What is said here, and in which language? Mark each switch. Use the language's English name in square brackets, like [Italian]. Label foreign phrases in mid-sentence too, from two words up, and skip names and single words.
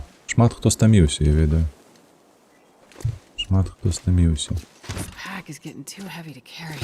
[Belarusian] Шмат хто стаміўся, я ведаю. Шмат хто стаміўся. [English] This pack is getting too heavy to carry.